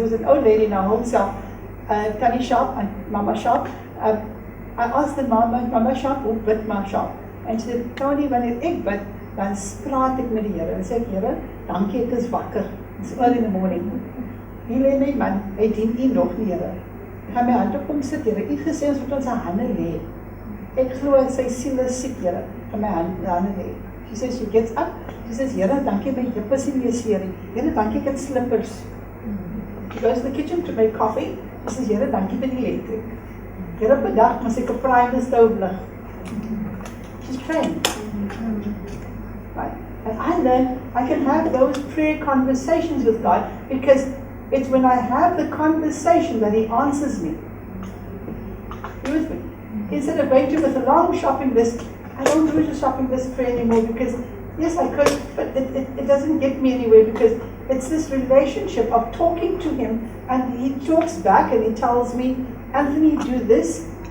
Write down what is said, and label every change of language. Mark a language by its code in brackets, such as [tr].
[en] There was an old lady in our home cell, Tannie Sharp and Mama Sharp. I asked the Mama Sharp, [af] hoe bid Ma Sharp? [en] And she said, [af] Tony, wanneer ek bid, dan praat ek met die Here. En sê ek, Here, dankie ek is wakker. [en] It's early in the morning. [af] Hier lê my man, hy dien U nog nie, Here. Ek gaan my hand op hom sit, Here. U het gesê ons moet ons hande lê. Ek glo sy siel is siek, Here. Ek gaan my hande lê. [en] She says, she gets up. She says, [af] Here, dankie my heup is nie meer seer nie. Here, dankie ek het slippers. [en] She goes to the kitchen to make coffee. She says, [af] Here, dankie vir die elektrik. Here op 'n dag moet ek 'n prime stove lig. [en] She's praying. Right. And I learned I can have those prayer conversations with God because it's when I have the conversation that He answers me. You with me? Instead of waiting with a long shopping list, I don't do the shopping list prayer anymore because, yes, I could, but it doesn't get me anywhere because it's this relationship of talking to Him and He talks back and He tells me, Anthony, do this.